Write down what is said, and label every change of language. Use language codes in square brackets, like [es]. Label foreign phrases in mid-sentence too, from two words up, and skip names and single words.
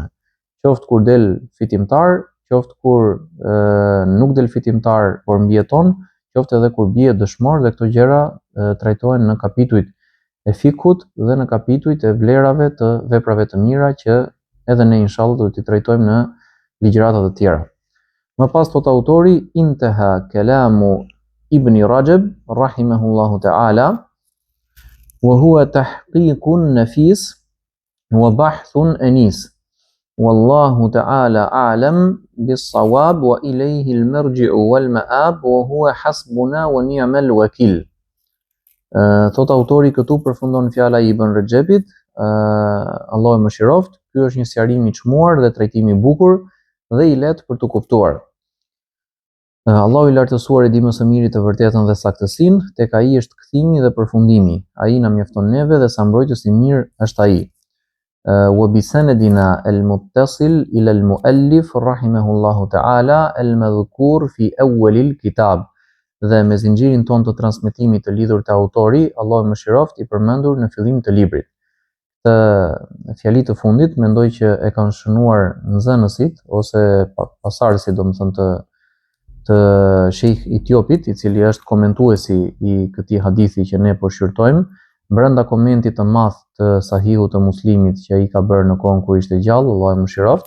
[sq] Qoftë kur del fitimtar, qoftë kur nuk del fitimtar por mbijeton, qoftë edhe kur bie dëshmor, dhe këto gjëra trajtohen në kapitujt e fikut dhe në kapitujt e vlerave të veprave të mira që edhe ne inshallah do t'i trajtojmë në ligjëratat e tjera. Më pas thot autori, [ar] انتهى كلام ابن رجب رحمه الله تعالى وهو تحقيق نفيس وبحث أنيس. والله تعالى أعلم بالصواب وإليه المرجع والمآب وهو حسبنا ونعم الوكيل. [sq] Thot autori këtu përfundon fjala i Ibn Rajabit, Allahu e mëshiroft. Ky është një sqarim i çmuar dhe trajtim i bukur dhe i lehtë për të kuptuar. Allahu i lartësuar e di më së miri të vërtetën dhe saktësinë, tek ai është kthimi dhe përfundimi. Ai na mjafton neve dhe sa mbrojtës i mirë është ai. [ar] وبسندنا المتصل إلى المؤلف رحمه الله تعالى المذكور في أول الكتاب. [sq] Dhe me zinxhirin ton të transmetimit të lidhur te autori, Allahu mëshiroft, i përmendur në fillim të librit. Të fjali të fundit mendoj që e kanë shënuar nxënësit ose pasardhësit, domethënë të Sheikh Etiopit, i cili është komentuesi i këtij hadithi që ne po shqyrtojmë, brenda komentit të madh të Sahihut të Muslimit që ai ka bërë në kohën kur ishte gjallë, Allahu e mëshiroft.